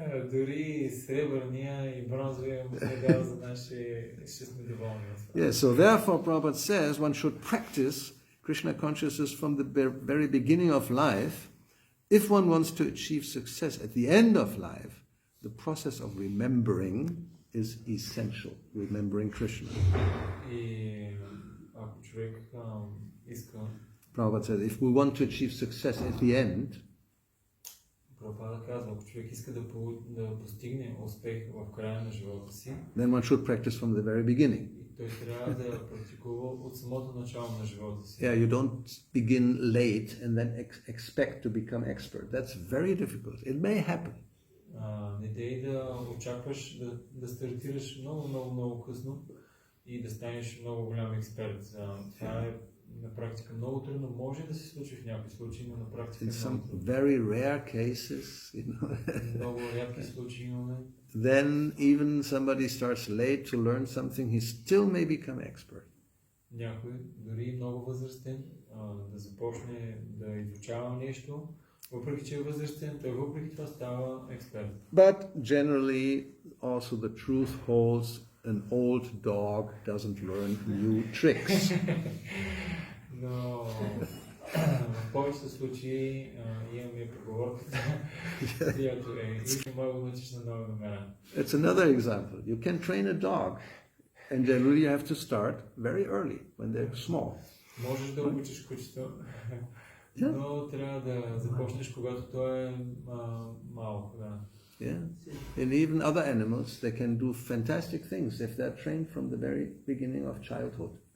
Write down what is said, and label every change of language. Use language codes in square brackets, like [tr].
[bg] Дори сребърния и бронзовия медал за наши ще сме доволни. [en] Yeah, so therefore Prabhupada says one should practice Krishna consciousness from the very beginning of life. If one wants to achieve success at the end of life, the process of remembering is essential, remembering Krishna. [bg] И ако човек иска... [en] Prabhupada said, if we want to achieve success at the end, [bg] Прабхупада казва, ако човек иска да постигне успех в края на живота си, [en] then one should practice from the very beginning. [bg] Той трябва да практикува от самото начало на живота си. [en] Yeah, you don't begin late and then expect to become expert. That's very difficult. It may happen. [bg] Не дей да очакваш да стартираш много късно и да станеш много голям експерт. Това е на практика много трудно. Може да се случи в някои случаи, но на практика [en] in some very rare cases, [bg] много рядки случаи имаме. [en] Then even somebody starts late to learn something, he still may become expert. [bg] Някой, дори много възрастен, да започне да изучава нещо, въпреки че е възрастен, той въпреки това става експерт. [en] But generally also the truth holds, an old dog doesn't learn new tricks. [bg] Но в повечето случаи имаме поговорката, която е и не мога да научиш на нови номера. [en] It's another example. You can train a dog, and generally you have to start very early when they're small. [bg] Можеш да обучиш кучето, но трябва да започнеш, когато той е малко. [en] Yeah, and even other animals, they can do fantastic things if they're trained from the very beginning of childhood.